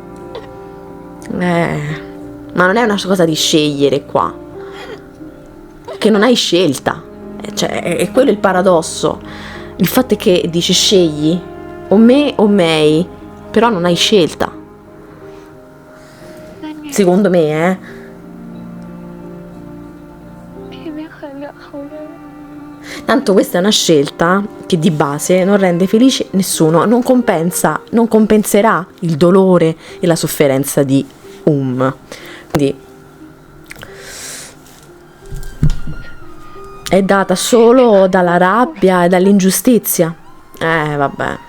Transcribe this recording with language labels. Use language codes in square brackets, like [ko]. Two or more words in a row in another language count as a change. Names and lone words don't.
[it] Ma non è una cosa di scegliere qua, che non hai scelta, cioè è quello il paradosso. Il fatto è che dici scegli o me o May, però non hai scelta, secondo me, [th] พี่ไม่เคยเลือกเขาเลย [it] Tanto questa è una scelta che di base non rende felice nessuno, non compenserà il dolore e la sofferenza di Quindi è data solo dalla rabbia e dall'ingiustizia. Vabbè.